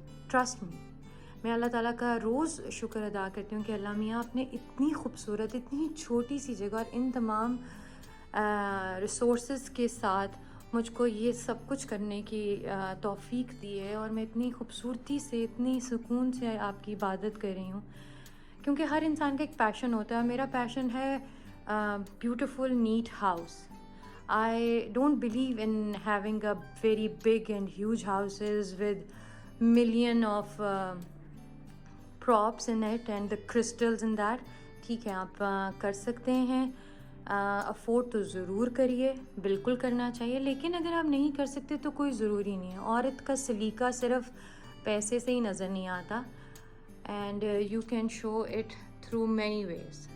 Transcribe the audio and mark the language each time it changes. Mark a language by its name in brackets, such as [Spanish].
[Urdu] Trust me, میں اللہ تعالیٰ کا روز شکر ادا کرتی ہوں کہ اللہ میاں آپ نے اتنی خوبصورت, اتنی چھوٹی سی جگہ اور ان تمام ریسورسز کے ساتھ مجھ کو یہ سب کچھ کرنے کی توفیق دی ہے, اور میں اتنی خوبصورتی سے, اتنی سکون سے آپ کی عبادت کر رہی ہوں. کیونکہ ہر انسان کا ایک پیشن ہوتا ہے. میرا پیشن ہے beautiful net house. [English] I don't believe in having a very big and huge houses with million of props in it and the crystals in that. [Urdu] ٹھیک ہے, آپ کر سکتے ہیں, افورڈ تو ضرور کریے, بالکل کرنا چاہیے. لیکن اگر آپ نہیں کر سکتے تو کوئی ضروری نہیں ہے. عورت کا سلیقہ صرف پیسے سے ہی نظر نہیں آتا. [English] And you can show it through many ways.